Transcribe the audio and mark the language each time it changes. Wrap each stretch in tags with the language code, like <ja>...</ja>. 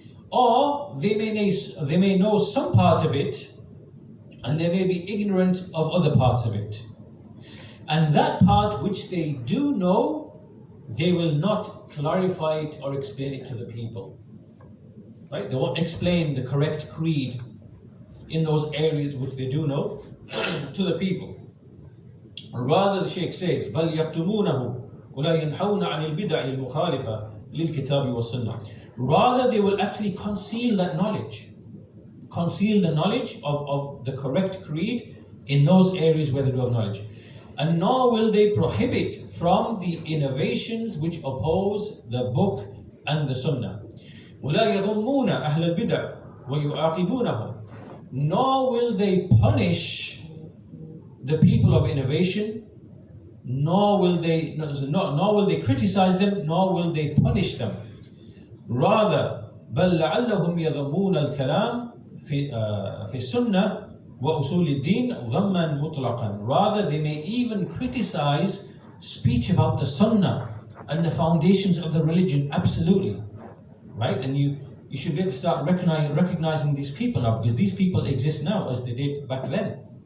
<en>Or they may know some part of it, and they may be ignorant of other parts of it. And that part which they do know, they will not clarify it or explain it to the people. Right? They won't explain the correct creed in those areas which they do know to the people. Rather, the Shaykh says,</en> <ar>بَلْ يَكْتُمُونَهُ وَلَا يَنْحَوْنَ عَنِ الْبِدَعِ الْمُخَالِفَةِ لِلْكِتَابِ وَالسُّنَّةِ.</ar> <en>Rather, they will actually conceal that knowledge. Conceal the knowledge of the correct creed in those areas where they do have knowledge. And nor will they prohibit from the innovations which oppose the book and the sunnah.</en> <ar>وَلَا يَضُمُّونَ أَهْلَ الْبِدَعِ وَيُعَاقِبُونَهُمْ.</ar> <en>Nor will they punish the people of innovation nor will they criticize them, nor will they punish them. Rather,</en> <ar>بل لعلهم يذمون الكلام في السنة وأصول الدين ذما مطلقا.</ar> <en>Rather, they may even criticize speech about the sunnah and the foundations of the religion, absolutely. Right? And you should be able to start recognizing these people now, because these people exist now as they did back then.</en>